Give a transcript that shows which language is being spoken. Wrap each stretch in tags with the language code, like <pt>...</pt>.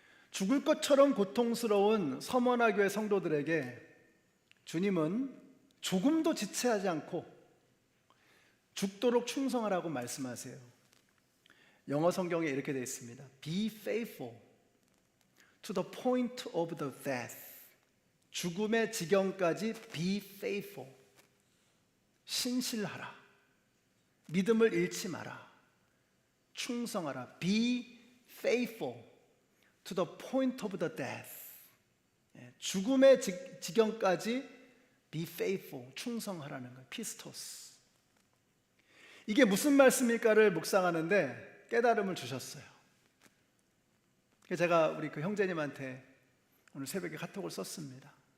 <ko>죽을 것처럼 고통스러운 서머나 교회 성도들에게 주님은 조금도 지체하지 않고 죽도록 충성하라고 말씀하세요. 영어 성경에 이렇게 되어 있습니다.</ko> <en>Be faithful to the point of the death.</en> <ko>죽음의 지경까지</ko> <en>be faithful.</en> <ko>신실하라. 믿음을 잃지 마라. 충성하라.</ko> <en>Be faithful to the point of the death.</en> <ko>죽음의 지경까지</ko> <en>be faithful.</en> <ko>충성하라는 거예요. 피스토스. 이게 무슨 말씀일까를 묵상하는데 깨달음을 주셨어요. 제가 우리 그 형제님한테 오늘 새벽에 카톡을 썼습니다.</ko>